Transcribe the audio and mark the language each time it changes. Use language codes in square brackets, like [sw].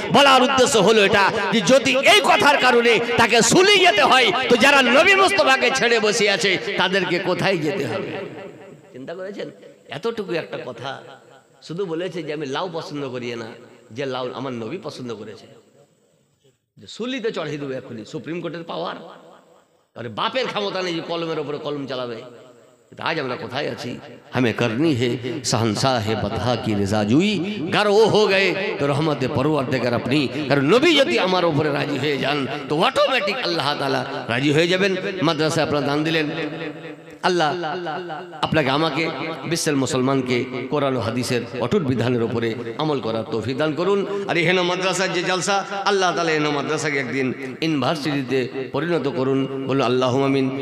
[bn] বলার উদ্দেশ্য হলো এটা যে যদি এই কথার কারণে তাকে সুলি যেতে হয়, তো যারা নবী মুস্তফাকে ছেড়ে বসে আছে তাদেরকে কোথায় যেতে হবে? চিন্তা করেছেন? এতটুকু একটা কথা শুধু বলেছে যে আমি লাউ পছন্দ করি না, যে লাউ আমার নবী পছন্দ করেছে, যে সুলিতে চড়িয়ে দেবে এখনই। সুপ্রিম কোর্টের পাওয়ার, আরে বাপের ক্ষমতা নেই যে কলমের ওপরে কলম চালাবে। আজ আমরা কোথায় আছি? [hi] हमें करनी है शहंशाह है बदहा की रिजाजुई, अगर वो हो गए तो रहमत परवरदिगार अपनी। [bn] কারণ নবী যদি আমার উপরে রাজি হয়ে যান তো অটোমেটিক আল্লাহ তাআলা রাজি হয়ে যাবেন। মাদ্রাসায় আপনারা দান দিলেন, আল্লাহ আপনাকে আমাকে বিশ্বের মুসলমানকে কোরআন ও হাদিসের অটুট বিধানের উপরে আমল করার তৌফিক দান করুন। আর এই হেন মাদ্রাসার যে জলসা, আল্লাহ তাআলা হেন মাদ্রাসাকে একদিন ইউনিভার্সিটিতে পরিণত করুন। বলুন আল্লাহুম্মা আমিন।